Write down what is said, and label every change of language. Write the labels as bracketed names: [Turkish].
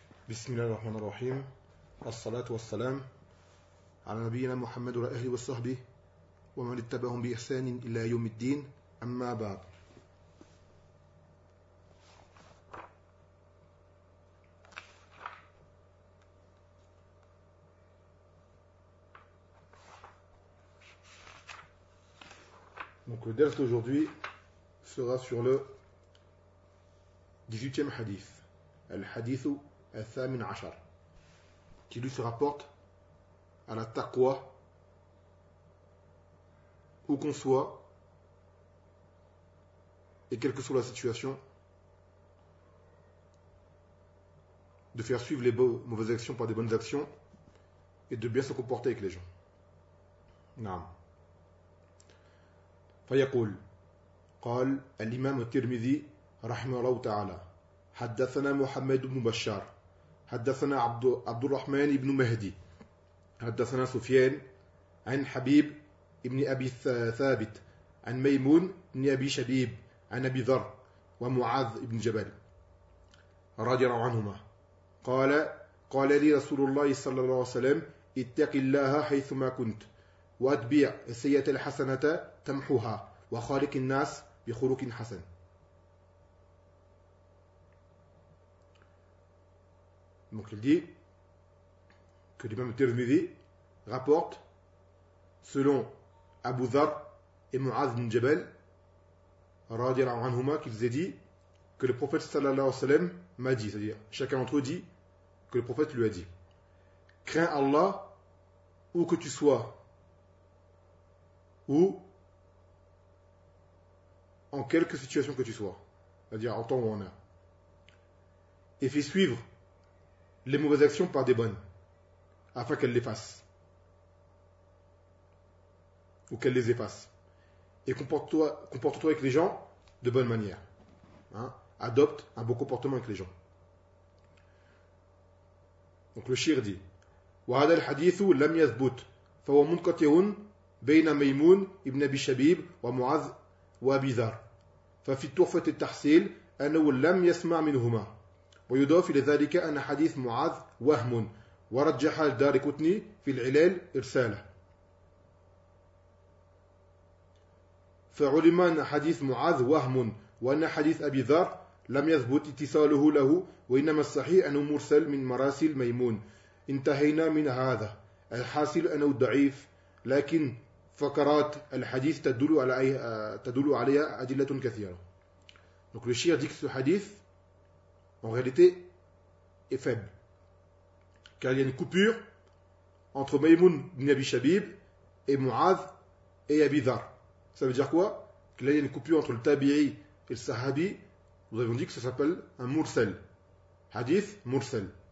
[Arabic] بسم الله الرحمن الرحيم، الصلاة والسلام على نبينا محمد وعلى أهله وصحبه ومن اتبعهم بإحسان إلى يوم الدين. أما بعد، [French] donc le درس aujourd'hui sera sur le 18e hadith, [Arabic] الحديث الثامن عشر، [French] qui lui se rapporte à la taqwa, où qu'on soit et quelle que soit la situation, de faire suivre les mauvaises actions par des bonnes actions et de bien se comporter avec les gens. [Arabic] نعم. فيقول قال الإمام الترمذي رحمه الله تعالى حدثنا محمد بن بشار حدثنا عبد الرحمن بن مهدي حدثنا سفيان عن حبيب ابن أبي ثابت عن ميمون بن أبي شبيب عن أبي ذر ومعاذ بن جبل رضي الله عنهما قال لي رسول الله صلى الله عليه وسلم اتق الله حيثما كنت واتبع السيئة الحسنة تمحوها وخالق الناس بخلق حسن. [French] Donc il dit que l'imam Tirmidhi rapporte, selon Abu Dhar et Mu'adh ibn Jabal, radiallahu anhuma, qu'ils aient dit que le prophète sallallahu alayhi wa sallam m'a dit, c'est-à-dire chacun d'entre eux dit que le prophète lui a dit, crains Allah où que tu sois, ou en quelque situation que tu sois, c'est-à-dire en temps ou en heure, et fais suivre les mauvaises actions par des bonnes, afin qu'elles les fassent, ou qu'elles les effacent. Et comporte-toi avec les gens de bonne manière. Hein? Adopte un bon comportement avec les gens. Donc le shir dit, [Arabic] وَهَذَا الْحَدِيثُ لَمْ يَثْبُتْ فَهُوَ مُنْقَطِعٌ بَيْنَ مَيْمُونَ ابْنَ أَبِي شَبِيبٍ وَمُعَاذٍ وَأَبِي ذَرٍ فَفِي تُحْفَةِ التَّحْصِيلِ أَنَّهُ لَمْ يَسْمَعْ مِنْهُمَا ويضاف إلى ذلك أن حديث معاذ وهم ورجح الدارقطني في العلال إرساله. فعلم أن حديث معاذ وهم وأن حديث أبي ذر لم يثبت اتصاله له وإنما الصحيح أنه مرسل من مراسل ميمون. انتهينا من هذا، الحاصل أنه ضعيف، لكن فقرات الحديث تدل عليها أدلة كثيرة. [French] donc le shir dit que ce hadith en réalité est faible, car il y a une coupure entre Maïmoun ibn Abi Shabib et Mu'adh et Abi Dhar. Ça veut dire quoi? Que là il y a une coupure entre le Tabi'i et le Sahabi. Nous avons dit que ça s'appelle un Mursel, Hadith Mursel.